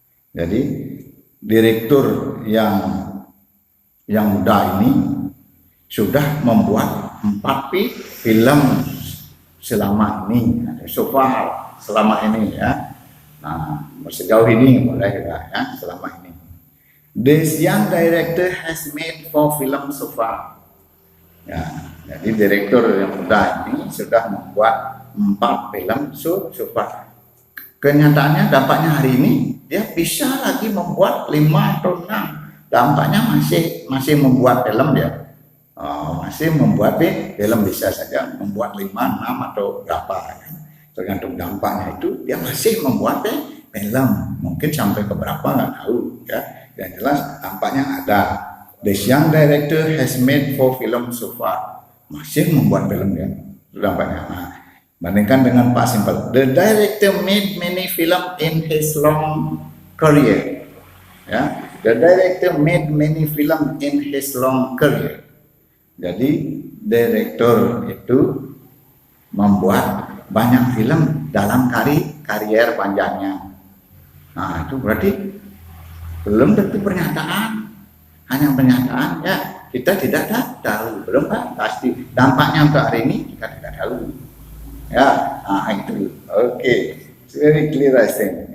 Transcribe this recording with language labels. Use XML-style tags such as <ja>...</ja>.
<id>Jadi direktur yang muda ini sudah membuat 4 film selama ini, so far, selama ini ya. Nah, sejauh ini boleh ya, selama ini.</id> <en>This young director has made 4 films so far.</en> <id>Ya, jadi direktur yang muda ini sudah membuat 4 film so far. Kenyataannya dampaknya hari ini dia bisa lagi membuat 5 atau 6. Dampaknya masih membuat film dia. Masih membuat film, bisa saja membuat 5, 6 atau berapa. Tergantung dampaknya itu dia masih membuat film. Mungkin sampai ke berapa nggak tahu ya. Yang jelas dampaknya ada.</id> <en>This young director has made 4 films so far.</en> <id>Masih membuat film dia. Itu dampaknya. Nah, bandingkan dengan Pak Simple.</id> <en>The director made many film in his long career. Ya, the director made many film in his long career.</en> <id>Jadi direktur itu membuat banyak film dalam karier panjangnya. Nah, itu berarti belum tentu pernyataan, hanya pernyataan ya. Kita tidak tahu, belum pasti dampaknya untuk hari ini kita tidak tahu.</id> <en>Ya, itu oke, very clear I think.</en>